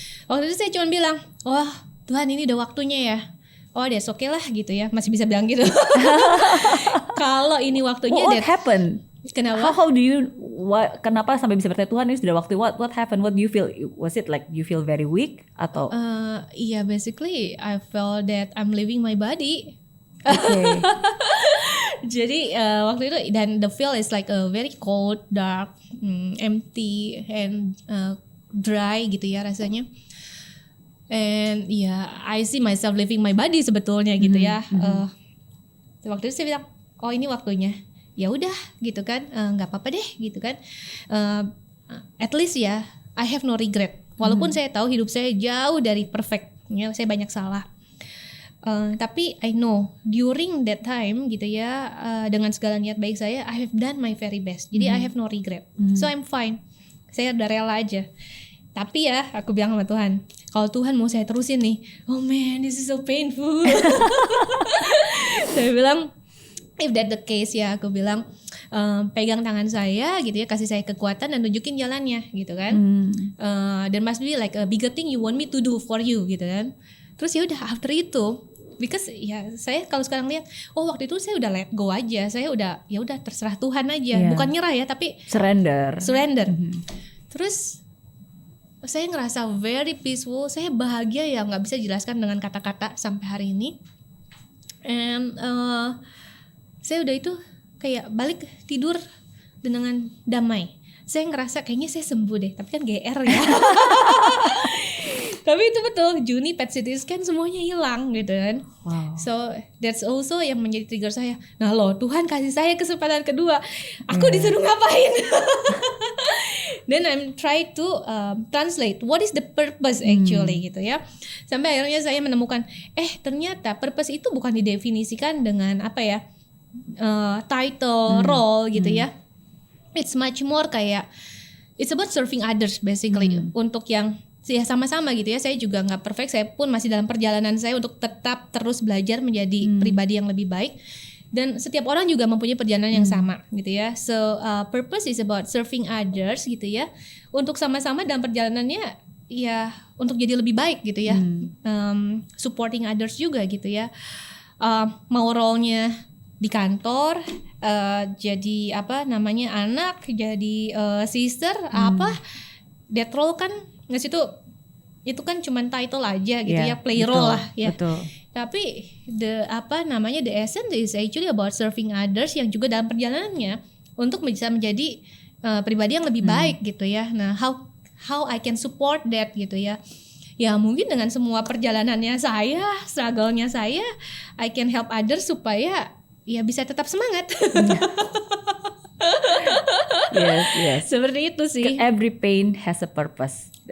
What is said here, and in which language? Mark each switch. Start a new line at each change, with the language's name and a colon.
Indonesian: Waktu itu saya cuma bilang, wah Tuhan ini udah waktunya ya.
English: Oh that's okay
Indonesian: lah gitu ya, masih bisa bilang gitu. Kalau ini waktunya.
English: What happened?
Indonesian: Kenapa?
English: How do you?
Indonesian: Kenapa sampai bisa bertanya Tuhan ini sudah waktu?
English: What happened? What do you feel? Was it like you feel very weak atau? Basically I felt that I'm leaving my body. Okay.
Indonesian: Jadi waktu itu dan
English: the feel is like a very cold, dark, empty and dry
Indonesian: gitu ya rasanya.
English: And I see myself leaving my body
Indonesian: sebetulnya gitu ya. Waktu itu saya bilang, oh ini waktunya. Ya udah gitu kan, nggak apa-apa deh gitu kan.
English: At least
Indonesian: ya,
English: I have no regret.
Indonesian: Walaupun saya tahu hidup saya jauh dari perfect, ya, saya banyak salah. Tapi
English: I know during that time
Indonesian: gitu ya, dengan segala niat baik saya,
English: I have done my very best.
Indonesian: Jadi
English: I have no regret. So I'm fine.
Indonesian: Saya udah rela aja. Tapi ya, aku bilang sama Tuhan, kalau Tuhan mau saya terusin nih,
English: oh man, this is so painful.
Indonesian: Saya bilang,
English: if that the case
Indonesian: ya, aku bilang pegang tangan saya gitu ya, kasih saya kekuatan dan tunjukin jalannya gitu kan. Dan
English: must be like a bigger thing you want me to do for you
Indonesian: gitu kan. Terus ya udah after itu,
English: because
Indonesian: ya saya kalau sekarang lihat, oh waktu itu saya udah
English: let go
Indonesian: aja, saya udah ya udah terserah Tuhan aja, bukan nyerah ya, tapi
English: surrender.
Indonesian: Terus saya ngerasa very peaceful, saya bahagia ya nggak bisa jelaskan dengan kata-kata sampai hari ini. And saya udah itu kayak balik tidur dengan damai. Saya ngerasa kayaknya saya sembuh deh, tapi kan GR ya. Tapi itu betul, Juni PET CT scan semuanya hilang gitu kan.
English: Wow. So that's also
Indonesian: yang menjadi trigger saya. Nah loh, Tuhan kasih saya kesempatan kedua, aku disuruh ngapain?
English: Then I'm try to translate what is the purpose actually
Indonesian: gitu ya. Sampai akhirnya saya menemukan, ternyata purpose itu bukan didefinisikan dengan apa ya, title, role gitu ya.
English: It's much more
Indonesian: kayak
English: it's about serving others basically.
Indonesian: Untuk yang ya sama-sama gitu ya, saya juga nggak perfect, saya pun masih dalam perjalanan saya untuk tetap terus belajar menjadi pribadi yang lebih baik. Dan setiap orang juga mempunyai perjalanan yang sama gitu ya.
English: So purpose is about serving others
Indonesian: gitu ya. Untuk sama-sama dalam perjalanannya ya untuk jadi lebih baik gitu ya. Supporting others juga gitu ya. Mau role-nya di kantor, jadi apa namanya anak, jadi sister,
English: that role
Indonesian: kan nggak situ itu kan cuman title aja gitu
English: Yeah,
Indonesian: ya, play role lah ya. Betul. Tapi
English: the essence is actually about serving others
Indonesian: yang juga dalam perjalanannya untuk bisa menjadi pribadi yang lebih baik gitu ya. Nah,
English: how I can support that
Indonesian: gitu ya. Ya mungkin dengan semua perjalanannya saya, struggle-nya saya,
English: I can help others
Indonesian: supaya ya bisa tetap semangat.
English: Yes.
Indonesian: Seperti itu sih.
English: Every pain has a purpose.